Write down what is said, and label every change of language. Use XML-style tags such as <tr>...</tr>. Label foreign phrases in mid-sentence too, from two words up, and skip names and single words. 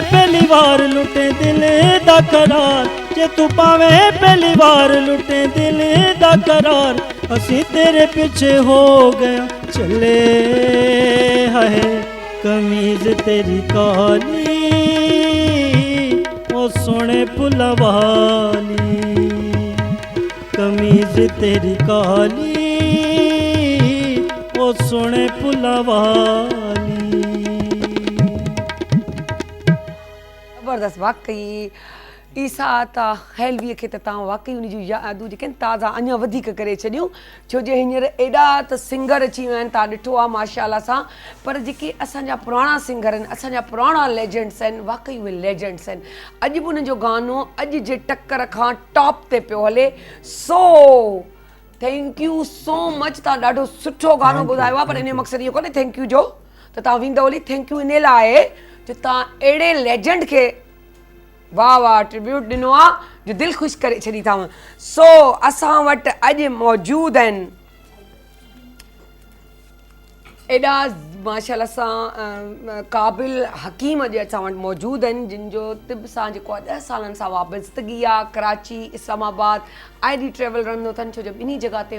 <pa>ਪਹਿਲੀ ਬਾਰ ਲੁੱਟੇ ਦਿਲ ਦਾ ਕਰਾਰ ਜੇ ਤੂ ਪਾਵੇਂ ਪਹਿਲੀ ਬਾਰ ਲੁੱਟੇ ਦਿਲ ਦਾ ਕਰਾਰ ਅਸੀ ਤੇਰੇ ਪਿੱਛੇ ਹੋ ਗਿਆ ਚੱਲੇ ਹੈ ਕਮੀਜ਼ ਤੇਰੀ ਕਾਲੀ ਓ ਸੋਨੇ ਫੁੱਲਾਂ ਵਾਲੀ ਕਮੀਜ਼ ਤੇਰੀ ਕਾਲੀ ਓ ਸੋਨੇ ਫੁੱਲਾਂ ਵਾਲੀ</pa> <sd>ज़बरदस्त वाकई ईसा ता हैलवीअ खे त तव्हां वाकई उन जूं यादूं जेके आहिनि ताज़ा अञा वधीक करे छॾियूं छो जो हींअर एॾा त सिंगर अची विया आहिनि तव्हां ॾिठो आहे माशाअल्लाह सां पर जेके असांजा पुराणा सिंगर आहिनि असांजा पुराणा लेजेंड्स आहिनि वाकई उहे लेजेंड्स आहिनि अॼु बि उन्हनि जो गानो अॼु जे टकर खां टॉप ते पियो हले सो</sd> <en>thank you so much</en> <sd>तव्हां ॾाढो सुठो गानो ॿुधायो आहे पर इन जो मक़सदु इहो कोन्हे</sd> <en>thank you</en> <sd>जो त तव्हां वेंदव हली</sd> <en>thank you</en> <sd>इन लाइ जो तव्हां अहिड़े लेजेंड खे वाह वाह ट्रिब्यूट ॾिनो आहे जो दिलि ख़ुशि करे छॾी अथव सो असां वटि अॼु मौजूदु आहिनि एॾा माशाअल्लाह सां क़ाबिल हकीम अॼु असां वटि मौजूदु आहिनि जिन जो तिब सां जेको आहे 10 सालनि सां वाबस्तगी आहे कराची इस्लामाबाद ID ट्रेवल रहंदो अथनि छो जो ॿिन्ही जॻह ते</sd>